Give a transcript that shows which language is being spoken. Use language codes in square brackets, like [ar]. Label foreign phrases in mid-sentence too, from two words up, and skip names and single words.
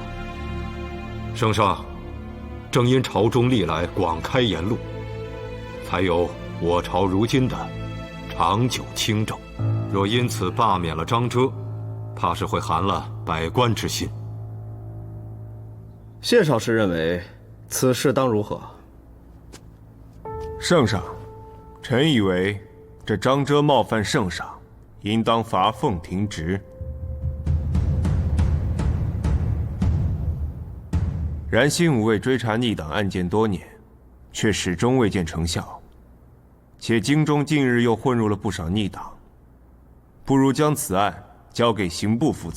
[zh] 圣上，正因朝中历来广开言路，才有我朝如今的长久清正。若因此罢免了张遮，怕是会寒了百官之心。谢少师认為此事當如何？聖上，臣以為這張遮冒犯聖上，應當罰俸停職。然新武衛追查逆黨案件多年，卻始終未見成效，且京中近日又混入了不少逆黨，不如將此案交給刑部負責。